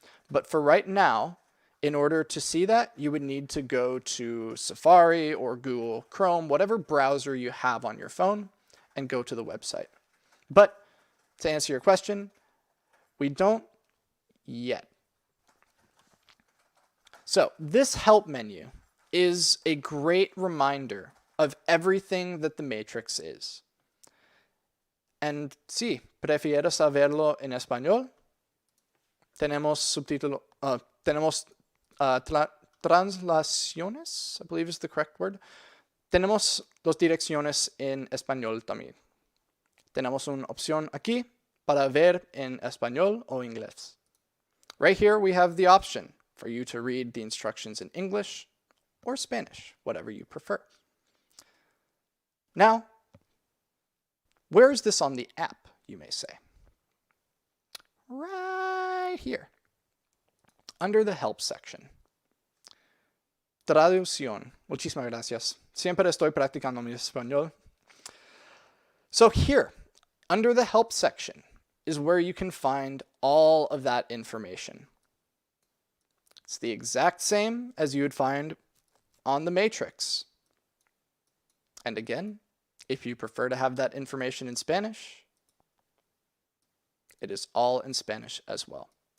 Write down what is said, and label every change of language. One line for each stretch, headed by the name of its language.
English: But for right now, in order to see that, you would need to go to Safari or Google Chrome, whatever browser you have on your phone, and go to the website. But to answer your question, we don't yet. So this help menu is a great reminder of everything that the matrix is.
Spanish: And sí, ¿prefieres saberlo en español? Tenemos subtítulo, tenemos translaciones, I believe is the correct word. Tenemos dos direcciones en español también. Tenemos una opción aquí para ver en español o inglés.
English: Right here we have the option for you to read the instructions in English or Spanish, whatever you prefer. Now, where is this on the app, you may say? Right here, under the help section.
Spanish: Traducción. Muchísimas gracias. Siempre estoy practicando mi español.
English: So here, under the help section, is where you can find all of that information. It's the exact same as you would find on the matrix. And again, if you prefer to have that information in Spanish, it is all in Spanish as well.